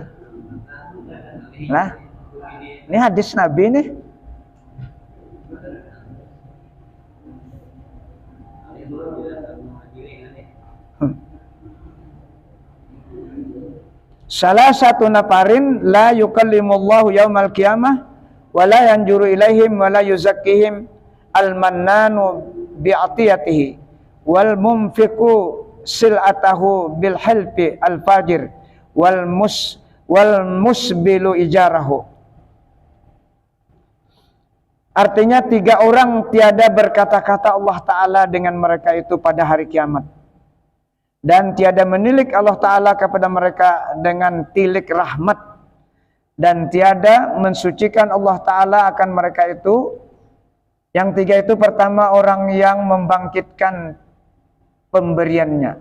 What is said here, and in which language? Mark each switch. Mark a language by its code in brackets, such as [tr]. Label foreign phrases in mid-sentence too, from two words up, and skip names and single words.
[id] Nah, ini hadis Nabi nih. Salah satu [ar] نفر لا يكلم الله يوم القيامة ولا ينظر إليهم ولا يزكيهم المنان بعطيته والمنفق سلعته بالحلف الفاجر والمسبل إزاره. [ms] Artinya 3 orang tiada berkata-kata Allah Ta'ala dengan mereka itu pada hari kiamat. Dan tiada menilik Allah Ta'ala kepada mereka dengan tilik rahmat. Dan tiada mensucikan Allah Ta'ala akan mereka itu, Yang tiga itu pertama orang yang membangkitkan pemberiannya.